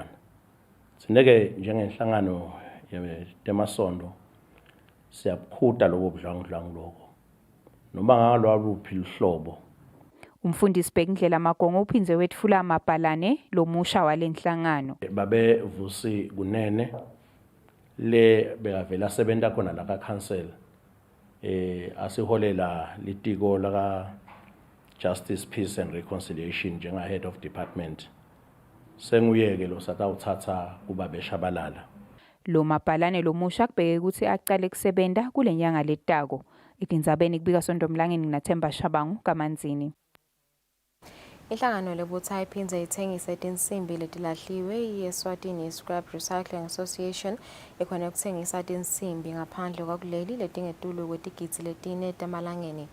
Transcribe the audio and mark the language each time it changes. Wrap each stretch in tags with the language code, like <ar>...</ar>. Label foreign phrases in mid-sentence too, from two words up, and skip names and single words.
<ss>Sineke njengenhlangano yeTemasondo siyabukhuta lobo budlwangudlwangu lokho noma ngalwaluphi luhlobo. Umfundisi Bhekindlela Magongo uphindze wetfula amabhalane lomusha walenhlangano. Babevusi kunene le bekavela sebenta khona la ka council asiholela litiko la ka Justice, Peace and Reconciliation njenga</ss> <en>head of department.</en> <ss>Senguyeke lo satawuthatha kuba beshabalala. Lo mabhalane lomusha kubheke ukuthi aqale kusebenta kulenyanga letako. Itindzabeni kubika Sondomlangeni naThemba Shabangu kaManzini. Inhlangano lebutha iphindze ithengise tinsimbi letilahliwe i-Eswatini Scrap Recycling Association ikhona ukuthengisa tinsimbi ngaphandle kwakuleli letingetulu kwetigidzi letine tamalangeni.</ss>